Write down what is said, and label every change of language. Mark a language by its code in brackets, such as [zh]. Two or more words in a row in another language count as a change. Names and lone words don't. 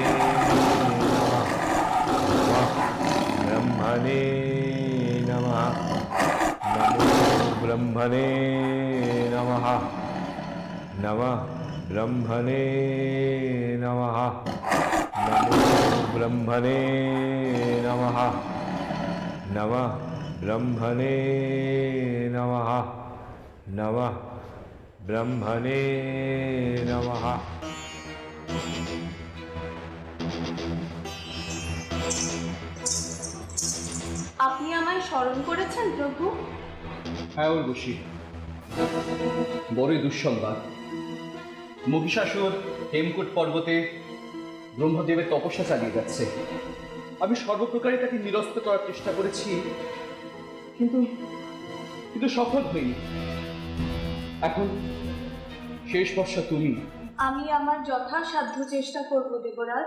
[sa] नमः नमः ब्रह्मणे नमः नमो ब्रह्मणे नमः नमः ब्रह्मणे नमः नमो ब्रह्मणे नमः नमः ब्रह्मणे नमः नमः ब्रह्मणे नमः। [bn] আপনি আমায় স্মরণ করেছেন প্রভু? হ্যাঁ উর্বশী, বড়ই দুঃসংবাদ। মহিষাসুর হেমকূট পর্বতে ব্রহ্মদেবের তপস্যা চালিয়ে যাচ্ছে। আমি সর্বপ্রকারে তাকে নিরস্ত করার চেষ্টা করেছি, কিন্তু কিন্তু সফল হইনি। এখন শেষ ভরসা তুমি। আমি আমার যথাসাধ্য চেষ্টা করব দেবরাজ।